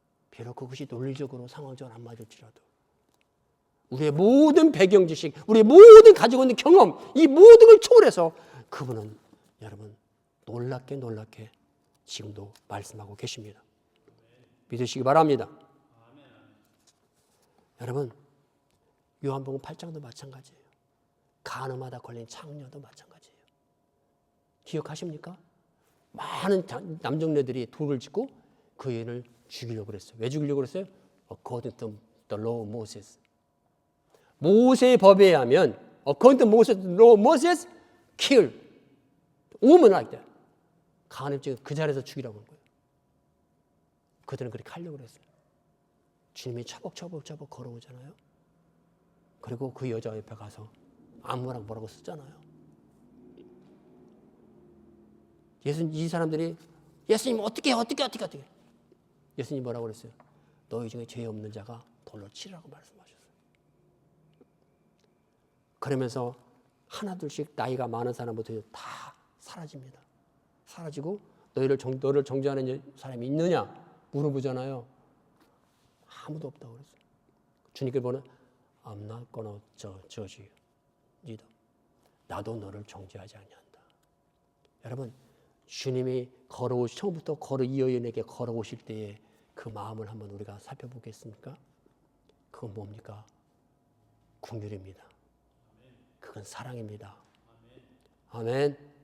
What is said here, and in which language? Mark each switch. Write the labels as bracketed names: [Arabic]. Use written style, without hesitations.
[Korean] 비록 그것이 논리적으로 상황적으로 안 맞을지라도 우리의 모든 배경 지식, 우리의 모든 가지고 있는 경험, 이 모든 걸 초월해서 그분은 여러분 놀랍게 지금도 말씀하고 계십니다. 믿으시기 바랍니다. 여러분, 요한복음 8장도 마찬가지예요. 간음하다 걸린 창녀도 마찬가지예요. 기억하십니까? 많은 남정네들이 돌을 짚고 그 여인을 죽이려고 그랬어요. 왜 죽이려고 그랬어요? [English] According to the law of Moses. [Korean] 모세의 법에 의하면 [English] according to Moses, law of Moses, kill woman like that. [Korean] 간음죄 그 자리에서 죽이라고 한 거예요. 그들은 그렇게 하려고 그랬어요. 주님이 차벅차벅 걸어오잖아요. 그리고 그 여자 옆에 가서 아무랑 뭐라고 쓰잖아요. 이 사람들이 예수님 어떻게 예수님 뭐라고 그랬어요? 너희 중에 죄 없는 자가 돌로 치라고 말씀하셨어요. 그러면서 하나둘씩 나이가 많은 사람부터 다 사라집니다. 사라지고 너를 정죄하는 사람이 있느냐 물어보잖아요. 아무도 없다고 그랬어요. 주님께 보는 [English] I'm not gonna judge you. [Korean] 나도 너를 정죄하지 아니한다. 여러분, 주님이 처음부터 이 여인에게 걸어오실 때의 그 마음을 한번 우리가 살펴보겠습니까? 그건 뭡니까? 긍휼입니다. 그건 사랑입니다. 아멘.